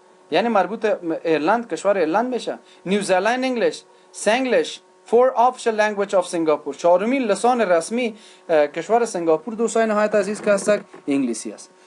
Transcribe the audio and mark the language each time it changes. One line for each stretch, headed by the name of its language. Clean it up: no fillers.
Persian: یعنی مربوط ایرلند، کشور ایرلند میشه.
English: New Zealand English, Singlish, four official language of Singapore.
Persian: چهارمین لسان رسمی کشور سنگاپور دوستان نهایت عزیز که هست انگلیسی است.